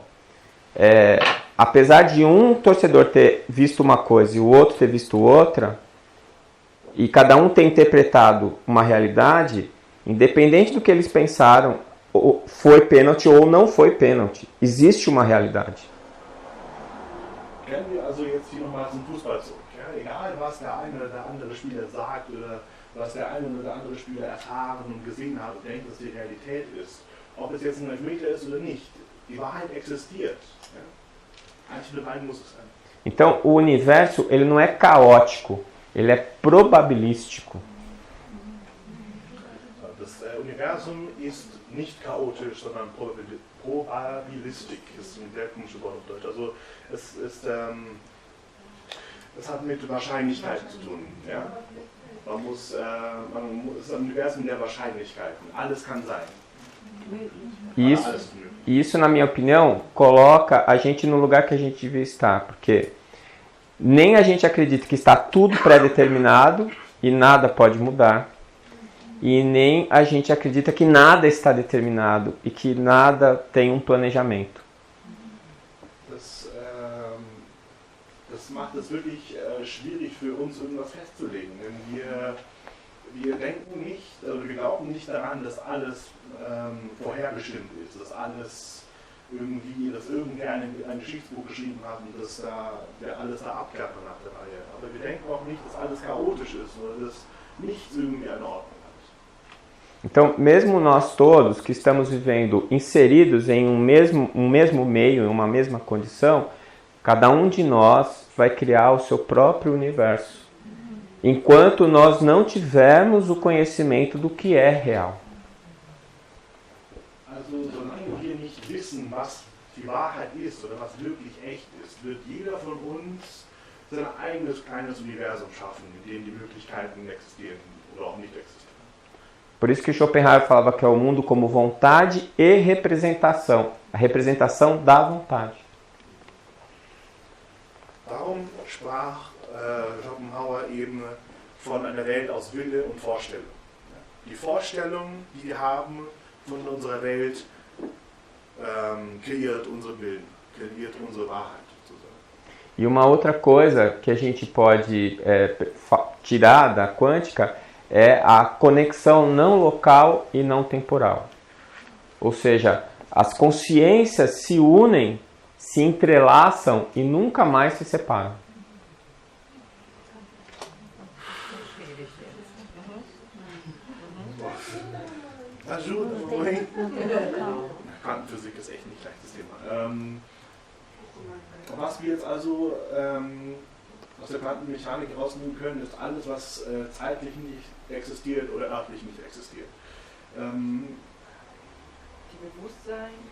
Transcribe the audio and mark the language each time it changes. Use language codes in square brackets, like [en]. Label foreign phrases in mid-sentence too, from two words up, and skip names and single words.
[pt] Apesar de um torcedor ter visto uma coisa e o outro ter visto outra, e cada um ter interpretado uma realidade, independente do que eles pensaram, foi pênalti ou não foi pênalti. Existe uma realidade. [de] Kennen wir also jetzt hier nochmal zum Fußball zurück. Ja? Egal, was der eine oder der andere Spieler sagt oder was der eine oder der andere Spieler erfahren und gesehen hat und denkt, dass die Realität ist, ob es jetzt ein Elfmeter ist oder nicht, die Wahrheit existiert. Ja? Einzig und allein muss es sein. [pt] Então, o universo ele não é caótico, ele é probabilístico. [de] Das Universum ist nicht chaotisch, sondern probabilistisch. Das ist ein sehr komisches Wort auf Deutsch. Also es hat mit Wahrscheinlichkeiten zu tun. Ja? Es ist ein Universum der Wahrscheinlichkeiten. Alles kann sein. [pt] Isso, na minha opinião, coloca a gente no lugar que a gente devia estar, porque nem a gente acredita que está tudo pré-determinado e nada pode mudar, e nem a gente acredita que nada está determinado e que nada tem um planejamento. [de] Das macht es wirklich schwierig für uns, irgendwas festzulegen. Denn wir denken nicht, also wir glauben nicht daran, dass alles vorherbestimmt ist, dass irgendwer ein Geschichtsbuch geschrieben hat und dass alles da abklappt nach der Reihe. Aber wir denken auch nicht, dass alles chaotisch ist oder dass nichts irgendwie eine Ordnung hat. [pt] Então, mesmo nós todos que estamos vivendo inseridos em um mesmo meio, em uma mesma condição, cada um de nós vai criar o seu próprio universo, enquanto nós não tivermos o conhecimento do que é real. [de] Also, solange wir nicht wissen, was die Wahrheit ist oder was wirklich echt ist, wird jeder von uns sein eigenes kleines Universum schaffen, in dem die Möglichkeiten existieren oder auch nicht existieren. [pt] Por isso que Schopenhauer falava que é o mundo como vontade e representação. A representação da vontade. [de] Darum sprach Schopenhauer eben von einer Welt aus Wille und Vorstellung. Die Vorstellung, die wir haben von unserer Welt, kreiert unseren Willen, kreiert unsere Wahrheit. [pt] E uma outra coisa que a gente pode tirar da quântica é a conexão não local e não temporal. Ou seja, as consciências se unem, se entrelaçam e nunca mais se separam. Ajuda, [de] Quantenphysik ist echt nicht leichtes Thema. Was wir jetzt also aus der Quantenmechanik rausnehmen können, ist alles, was zeitlich nicht existiert oder örtlich nicht existiert. Die Bewusstsein.